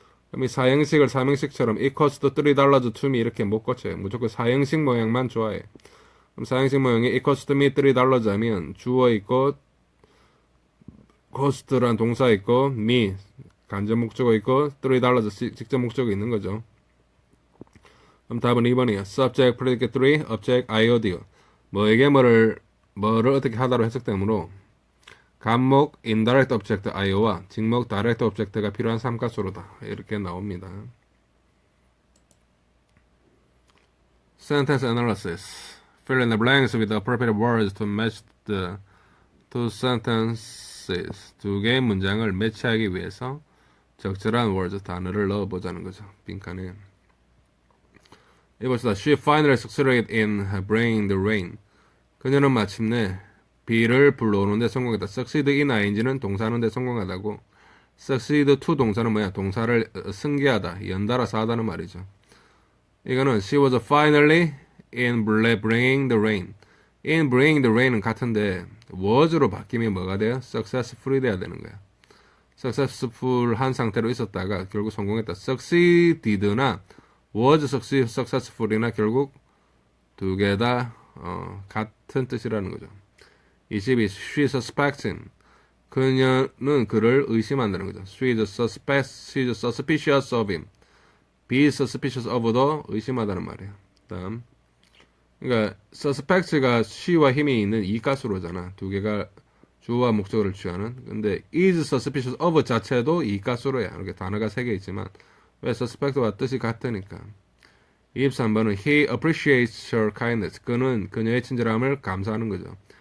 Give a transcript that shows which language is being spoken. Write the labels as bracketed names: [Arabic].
[Korean] 그럼 이 사형식을 삼형식처럼 [English] it cost $3 to me [Korean] 이렇게 못 고쳐요. 무조건 사형식 모양만 좋아해. 그럼 사형식 모양이 [English] it cost me $3 [Korean] 하면 주어 있고 cost란 동사 있고 me 간접 목적어 있고 $3 직접 목적어 있는 거죠. 그럼 답은 2번이야. [English] subject, predicate 3, object, IOD. [Korean] 뭐에게 뭐를 어떻게 하다로 해석되므로 간목, indirect object, IO와 직목, direct object가 필요한 삼가수로다. 이렇게 나옵니다. [English] Sentence analysis. Fill in the blanks with the appropriate words to match the two sentences. [Korean] 두 개의 문장을 매치하기 위해서 적절한 words, 단어를 넣어보자는 거죠. 빈칸에. 이봅시다. [English] She finally succeeded in bringing the rain. [Korean] 그녀는 마침내 비를 불러오는데 성공했다. succeed in ing는 동사하는데 성공하다고. succeed to 동사는 뭐야? 동사를 승계하다, 연달아서 하다는 말이죠. 이거는 [English] she was finally in bringing the rain. [Korean] in bringing the rain은 같은데 was로 바뀌면 뭐가 돼요? successfully 돼야 되는 거야. successful한 상태로 있었다가 결국 성공했다. succeeded나 was successful이나 결국 두 개 다 같은 뜻이라는 거죠. [English] 22. She suspecting. [Korean] 그녀는 그를 의심한다는 거죠. [English] She is suspicious of him. [Korean] Be suspicious of도 의심하다는 말이에요. 다음. 그러니까 suspect가 she와 힘이 있는 이가수로잖아. 두 개가 주어와 목적어를 취하는. 근데 is suspicious of 자체도 이가수로야. 이렇게 단어가 세 개 있지만 왜 suspect와 뜻이 같으니까. 23번은 [English] he appreciates her kindness. [Korean] 그는 그녀의 친절함을 감사하는 거죠.